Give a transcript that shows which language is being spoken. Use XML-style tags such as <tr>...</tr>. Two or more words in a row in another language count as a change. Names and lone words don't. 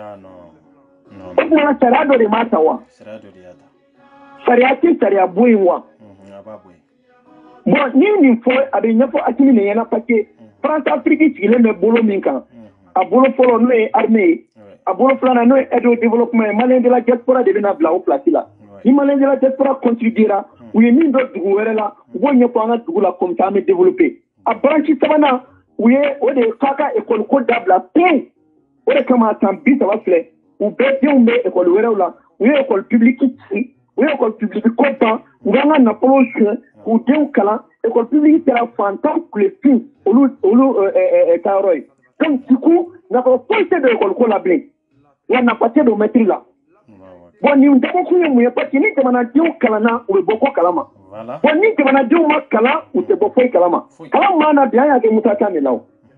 <bm>O tuma sariya dɔ de m'a ta wa? Sariya tɛ sariya bɔ yen wa? Bon ni nin fɔ a bɛ ɲɛfɔ Asimi de ɲɛna</bm> <fr>parce que</fr> <bm>France Afrique sigilen bɛ bolo min kan a bolo fɔlɔ n'o ye armée ye. A bolo filanan n'o ye</bm> <fr>aide au développement</fr> <bm>ye</bm> <fr>malien de la diaspora</fr> <bm>de bɛna bila o place la ni</bm> <fr>malien de la diaspora</fr> <bm>contribuera u ye min dɔ dugu wɛrɛ la u b'o ɲɛfɔ an ka dugu la</bm> <fr>comme ça</fr> <bm>an bɛ développer a branche sabanan u ye o de ye k'a ka école ko dabila pewu o de kama san 30 filɛ u bɛɛ denw bɛ école wɛrɛw la u ye</bm> <fr>école publique</fr> <bm>ci u ye</bm> <fr>école publique</fr> <bm>ko ban u k'an ka nafolo suɲɛ k'u denw kalan</bm> <fr>école publique</fr> <bm>kɛra fantan kulefin olu ka yɔrɔ ye</bm> <fr>donc du coup</fr> <bm>nafa foyi tɛ don école ko la bilen wa nafa tɛ don maîtrise la bon nin dabɔkun ye mun ye</bm> <fr>parce que</fr> <bm>ni jamanadenw kalanna u bɛ bɔ ko kalama bon ni jamanadenw ma kalan u tɛ bɔ foyi kalama kalan maa na bi an y'a kɛ Musa Kan de la o</bm>